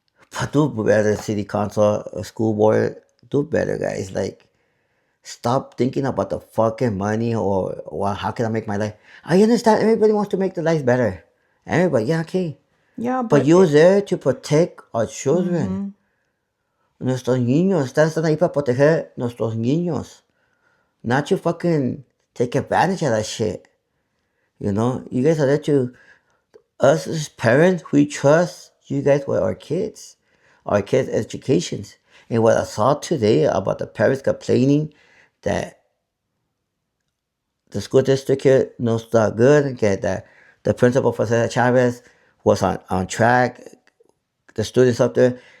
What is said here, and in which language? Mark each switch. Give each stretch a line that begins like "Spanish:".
English: But do better, city council, school board. Do better, guys. Like, stop thinking about the fucking money or how can I make my life. I understand everybody wants to make their lives better. Everybody, yeah, okay. Yeah, but you're there to protect our children.
Spanish: Nuestros niños. Están ahí para proteger nuestros niños.
English: Not to fucking take advantage of that shit. You know? You guys are there to... Us as parents, we trust you guys with our kids' educations. And what I saw today about the parents complaining that the school district here knows not good, and that the principal for Cesar Chavez was on track, the students up there.